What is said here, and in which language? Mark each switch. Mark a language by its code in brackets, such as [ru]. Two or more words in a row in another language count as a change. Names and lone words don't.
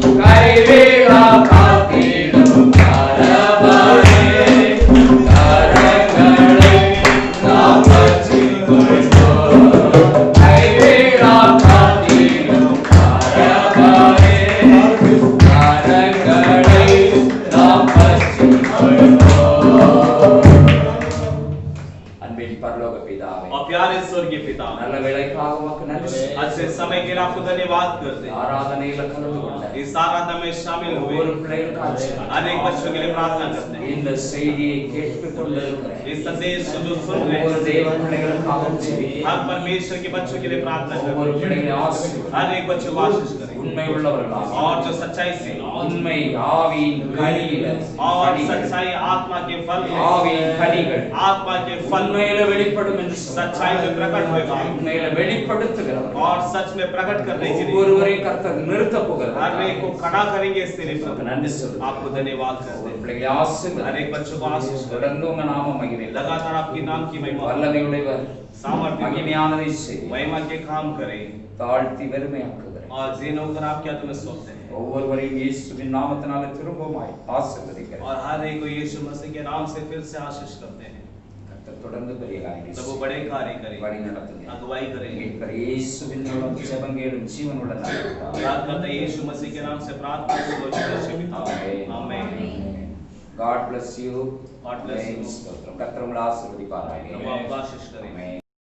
[ta] கைவிடா காத்திடும் கரவரே, கரங்களை நாம் பற்றிக் கொள்வோம். கைவிடா காத்திடும் கரவரே, கரங்களை நாம் பற்றிக் கொள்வோம். அன்பின் பரலோக பிதாவே, [hi] और प्यारे स्वर्गीय पिता, [ta] நல்ல வேளைக்காக உமக்கு நன்றி. [hi] अच्छे समय के लिए आपको धन्यवाद करते हैं। [ta] ஆராதனையில கலந்து கொண்ட [hi] इस आराधना में शामिल हुए [ta] ஒவ்வொரு பிள்ளைகளுக்காக [hi] अनेक बच्चों के लिए प्रार्थना करते हैं। [ta] இந்த செய்தியை கேட்டுக் கொண்டிருக்கிற [hi] इस संदेश को जो सुन रहे [ta] ஒவ்வொரு [hi] हैं, [ta] தேவ பிள்ளைகளுக்காக ஜெபிக்கிறேன். [hi] हर परमेश्वर के बच्चों के लिए प्रार्थना करते [ta] ஒவ்வொரு [hi] हैं। [ta] பிள்ளைகளை ஆசீர்வதியும். [hi] हर एक बच्चे को आशीष करें। [ta] உண்மை உள்ளவர்களாக [hi] और जो सच्चाई से [ta] உண்மை ஆவியின் கனிகள் [hi] और सच्चाई आत्मा के फल [ta] ஆவியின் கனிகள் [hi] आत्मा के फल [ta] உண்மையில வெளிப்படும் என்று [hi] सच्चाई में प्रकट होगा [ta] உண்மையில வெளிப்படுத்துகிறவர் [hi] और सच में प्रकट करने के लिए [ta] ஒவ்வொருவரையும் கர்த்தர் நிறுத்த போகிறார் [hi] हर एक को खड़ा करेंगे इसके लिए [ta] நன்றி சொல்லுங்க [hi] आपको धन्यवाद करते हैं [ta] பிள்ளைகளை ஆசீர்வதிங்க [hi] हर एक बच्चों को आशीष करें [ta] தொடர்ந்து உங்க நாம மகிமை [hi] लगातार आपके नाम की महिमा [ta] வல்லமையுடையவர் [hi] सामर्थ्य [ta] மகிமையானதை செய்ய [hi] महिमा के काम करें [ta] தாழ்த்தி வெறுமையாக்குகிறார் [hi] और जीन होकर आप क्या तुम्हें सौंपते हैं [ta] ஒவ்வொருவரையும் இயேசுவின் நாமத்தினால திரும்பவுமாய் ஆசீர்வதிக்கிறார் [hi] और हर एक को यीशु मसीह के नाम से फिर से आशीष करते हैं [ta] கர்த்தர் தொடர்ந்து பெரிய காரியங்களை [hi] तब वो बड़े कार्य करें [ta] வழி நடத்துங்க [hi] अगुवाई करेंगे [ta] மீட்பர் இயேசுவின் மூலம் ஜெபங்களும் ஜீவனுள்ள நாமத்தினால [hi] प्रार्थना करते हैं यीशु मसीह के नाम से प्रार्थना [en] Amen. [hi] आमीन [en] God bless you. God bless you. [ta] கர்த்தர் உங்களை ஆசீர்வதிப்பாராக. [hi] प्रभु आपको आशीष करें [en] Amen.